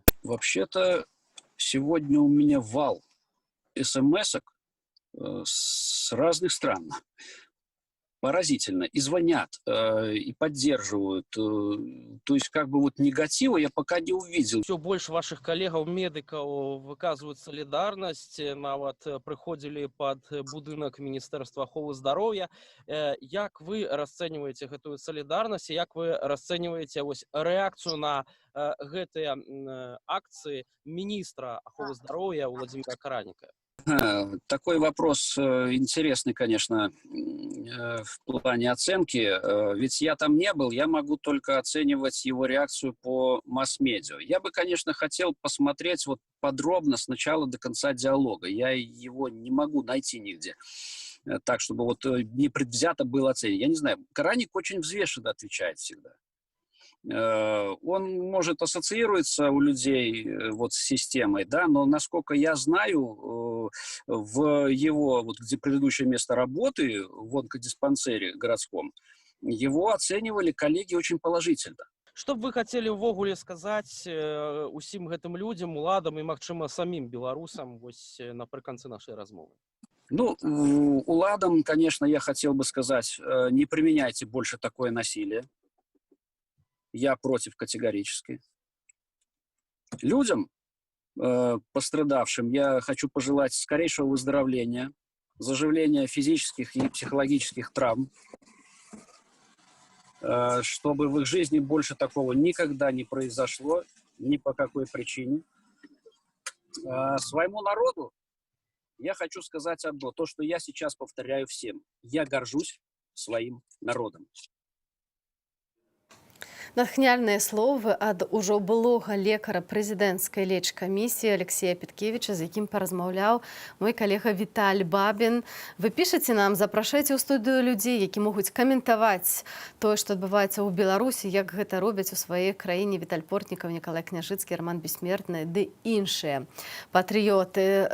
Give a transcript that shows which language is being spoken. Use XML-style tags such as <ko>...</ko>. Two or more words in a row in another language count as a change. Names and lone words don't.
<ru>Вообще-то сегодня у меня вал смс-ок с разных стран. Поразительно. И звонят, и поддерживают. То есть негатива я пока не увидел.</ru> <be>Все больше ваших коллегаў-медыкаў выказваюць салідарнасць, нават прыходзілі пад будынак Міністэрства аховы здароўя. Як вы расцэньваеце гэтую салідарнасць, як вы расцэньваеце рэакцыю на гэтыя акцыі міністра аховы здароўя Владимира Караніка?</be> <ru>Такой вопрос интересный, конечно, в плане оценки. Ведь я там не был, я могу только оценивать его реакцию по масс-медиа. Я бы, конечно, хотел посмотреть подробно с начала до конца диалога. Я его не могу найти нигде. Так, чтобы непредвзято было оценить. Я не знаю, Караник очень взвешенно отвечает всегда. Он может ассоциироваться у людей с системой, да, но насколько я знаю, в его где предыдущее место работы, в онкодиспансере городском, его оценивали коллеги очень положительно. Что б вы хотели</ru> <be>ўвогуле сказаць усім гэтым людям, уладам і, магчыма, самим беларусам напрыканцы нашей размовы?</be> <ru>Уладам, конечно, я хотел бы сказать, не применяйте больше такое насилие. Я против категорически. Людям, пострадавшим, я хочу пожелать скорейшего выздоровления, заживления физических и психологических травм, чтобы в их жизни больше такого никогда не произошло, ни по какой причине. Своему народу я хочу сказать одно, то, что я сейчас повторяю всем. Я горжусь своим народом.</ru> <be>Натхняльныя словы ад ужо былога лекара прэзідэнцкай лечкамісіі Алексея Петкевіча, з якім паразмаўляў мой калега Віталь Бабін. Вы пішаце нам, запрашайце ў студыю людзей, які могуць каментаваць тое, што адбываецца ў Беларусі, як гэта робяць у сваёй краіне Віталь Портнікаў, Нікалай Княжыцкі, Роман Бессмертны ды іншыя патрыёты.</be>